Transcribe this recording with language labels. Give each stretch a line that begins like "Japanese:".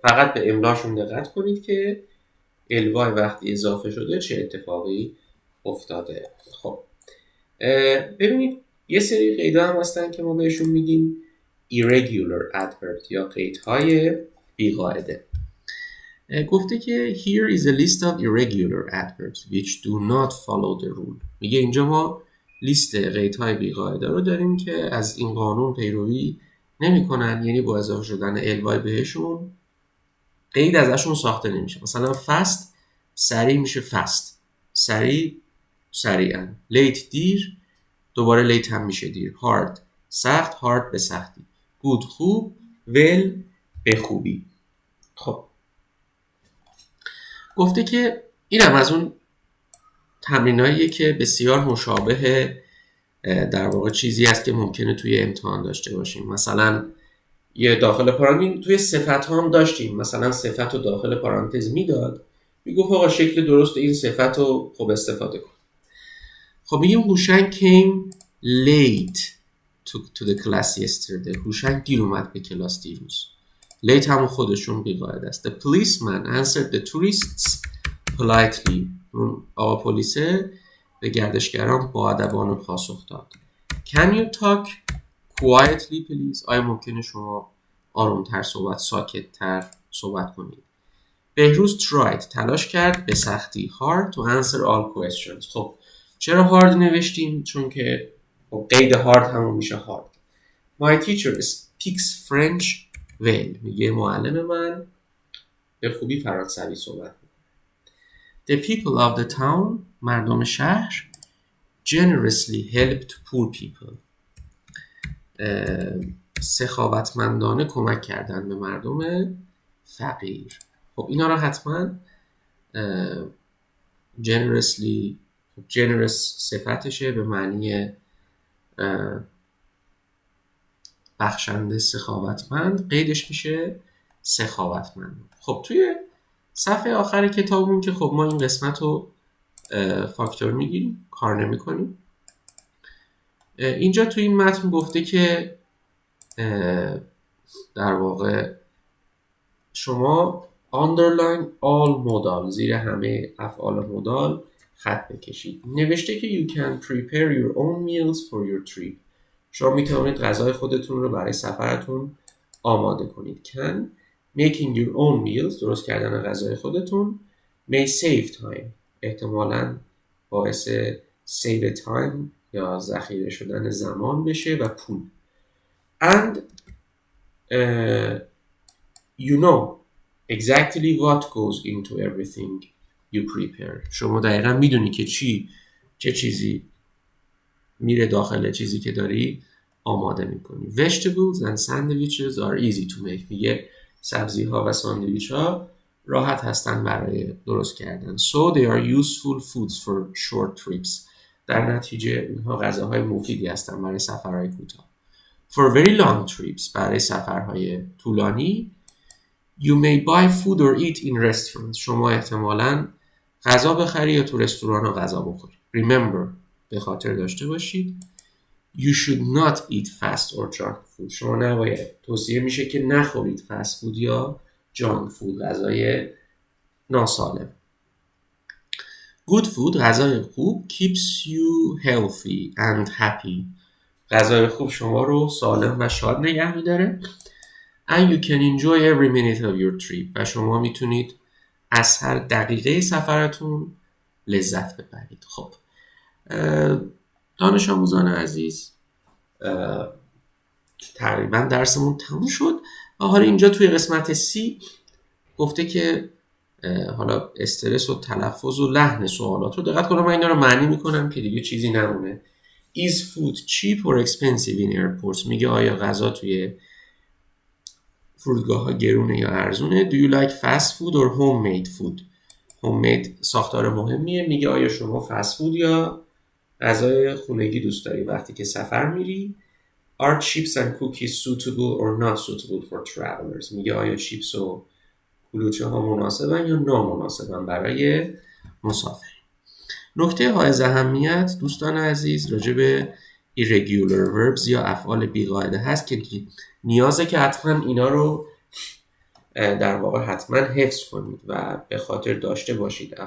Persian: فقط به املاشون دقت کنید که الوای وقتی اضافه شده چه اتفاقی افتاده. خب ببینید یه سری قیدها هم هستن که ما بهشون میگیم irregular adverb یا قیدهای بیقاعده. گفته که
English: here is a list of irregular adverbs which do not follow the rule.
Persian: میگه اینجا ما لیست قیدهای بیقاعده رو داریم که از این قانون پیروی نمی‌کنن، یعنی با اضافه شدن الوای بهشون قید ازشون ساخته نمیشه. مثلا fast سریع میشه fast، سریع سریعا. late دیر، دوباره late هم میشه دیر. hard سخت، hard به سختی. good خوب، well به خوبی. خب گفته که اینم از اون تمریناییه که بسیار مشابه در واقع چیزی است که ممکنه توی امتحان داشته باشیم. مثلا یه داخل پرانتز توی صفت ها هم داشتیم، مثلا صفت رو داخل پرانتز میداد، میگفت آقا شکل درست این صفت رو خب استفاده کن. خب میگیم
English: هوشنگ came late to the class yesterday.
Persian: هوشنگ دیر اومد به کلاس دیروز. late همون خودشون بیقاعده است.
English: The policeman answered the tourists politely.
Persian: اون آقا پلیسه به گردشگران با ادبانه پاسخ داد.
English: Can you talk quietly please؟
Persian: آیا ممکنه شما آرومتر ساکتتر صحبت کنید؟ بهروز
English: tried
Persian: تلاش کرد به سختی
English: hard to answer all questions.
Persian: خب چرا hard نوشتیم؟ چون که قید hard همون میشه hard.
English: My teacher speaks French well.
Persian: میگه معلم من به خوبی فرانسوی صحبت میکنه.
English: The people of the town
Persian: مردم شهر
English: generously helped poor people.
Persian: سخاوتمندانه کمک کردن به مردم فقیر. خب اینا رو حتما generously، generous صفتشه به معنی بخشنده، سخاوتمند، قیدش میشه سخاوتمند. خب توی صفحه آخر کتابمون که خب ما این قسمت رو فاکتور میگیریم، کار نمی کنیم. اینجا توی این متن گفته که در واقع شما
English: underline all modal
Persian: زیر همه افعال مودال خط بکشید. نوشته که
English: you can prepare your own meals for your trip.
Persian: شما میتونید غذای خودتون رو برای سفرتون آماده کنید.
English: can making your own meals
Persian: درست کردن غذای خودتون
English: may save time
Persian: احتمالاً باعث
English: save time
Persian: یا ذخیره شدن زمان بشه و پول.
English: and you know exactly what goes into everything you prepare.
Persian: شما دقیقا میدونی که چه چیزی میره داخل چیزی که داری آماده میکنی.
English: Vegetables and sandwiches are easy to make.
Persian: میگه سبزی ها و ساندویچ ها راحت هستن برای درست کردن.
English: So they are useful foods for short trips.
Persian: در نتیجه اینها غذاهای مفیدی هستن برای سفرهای کوتاه.
English: For very long trips
Persian: برای سفرهای طولانی
English: You may buy food or eat in restaurants.
Persian: شما احتمالاً غذا بخری یا تو رستوران ها غذا بخوری.
English: Remember
Persian: به خاطر داشته باشید
English: You should not eat fast or junk food.
Persian: شما نباید توصیه میشه که نخورید فست فود یا جانک فود غذای ناسالم.
English: Good food
Persian: غذای خوب
English: keeps you healthy and happy.
Persian: غذای خوب شما رو سالم و شاد نگه میداره.
English: And you can enjoy every minute of your trip.
Persian: و شما میتونید از هر دقیقه سفرتون لذت ببرید. خب دانش آموزان عزیز تقریبا درسمون تموم شد و حالا اینجا توی قسمت C گفته که حالا استرس و تلفظ و لحن سوالات رو دقت کنم. من اینا رو معنی میکنم که دیگه چیزی نمونه.
English: Is food cheap or expensive in airports؟
Persian: میگه آیا غذا توی فرودگاه ها گرونه یا ارزونه؟
English: Do you like fast food or homemade food؟ homemade
Persian: ساختار مهمیه. میگه آیا شما فست فود یا غذای خونگی دوست داری وقتی که سفر میری؟
English: Are chips and cookies suitable or not suitable for travelers؟
Persian: میگه آیا چیپس و کلوچه ها مناسبن یا نامناسبن برای مسافرین؟ نکته حائز اهمیت دوستان عزیز راجع به irregular verbs یا افعال بی‌قاعده هست که نیازه که حتما اینا رو در واقع حتما حفظ کنید و به خاطر داشته باشید.